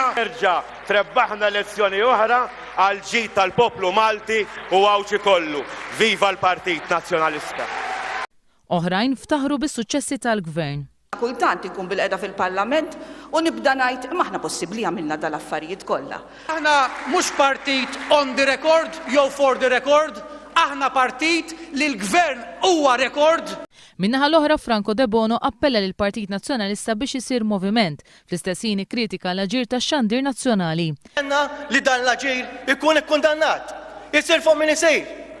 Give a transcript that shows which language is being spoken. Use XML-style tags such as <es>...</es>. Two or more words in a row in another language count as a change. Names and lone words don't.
<mt>Nerġa' trebbaħna elezzjoni oħra għal ġid tal-poplu Malti u għawċi kollu. Viva l-Partit Nazzjonalista! Oħrajn ftaħru bis-suċċessi tal-Gvern. Kultant inkun bil-qeda fil-Parlament u nibda ngħid imma aħna possibbli għamilna dal-affarijiet kollha. Aħna mhux partit</mt> <en>on the record jew for the record,</en> <mt>aħna partit li l-Gvern huwa rekord. Minnaħa l-oħra Franco De Bono appella lil Partit Nazzjonalista biex isir moviment, fl-istessin kritika l-aġir tax-xandir nazzjonali. Għanna li dan l-aġir ikun ikkundannat, jisir fuq min isir.</mt>